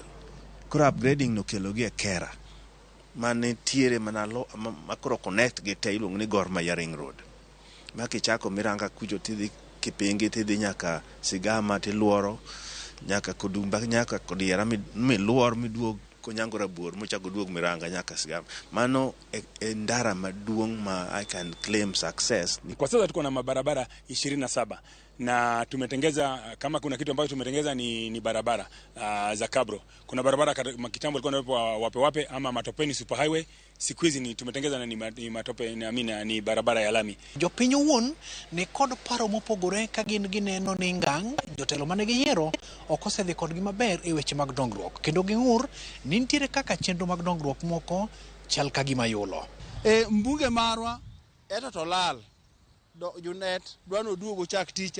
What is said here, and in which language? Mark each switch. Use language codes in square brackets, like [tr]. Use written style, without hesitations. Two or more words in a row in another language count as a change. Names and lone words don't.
[luo] Koro upgrading no kelo gi e kera mane tiere mana lo makoro connect gi te iluongo ni Gor Mahia Ring Road. Ma kichako miranga kujo tidhi Kipingi tidhi nyaka Sigama tiluoro nyaka Kodumba nyaka Kodiera miluor miduog Konyango Rabuor mochako duog Miranga nyaka Sigama. Mano e ndara maduong' ma [en] I can claim success. [sw] Kwa sasa tuko na mabarabara 27 na tumetengeza, kama kuna kitu ambacho tumetengeza ni barabara za kabro. Kuna barabara kitambo ilikuwa wape ama matopeni [en] super highway. [sw] Siku hizi ni tumetengeza na ni matope ni barabara ya lami. [luo] Jopinyo wuon ni kod paro mopogore ka gin gineno ni ngang' jotelo mane giyiero ok osedhi kodgi maber e weche mag dongruok kendo ging'ur ni nitiere kaka chenro mag dongruok moko chal ka gima yulo. Mbunge marwa eto to lal Junet dwano duogo chak tich.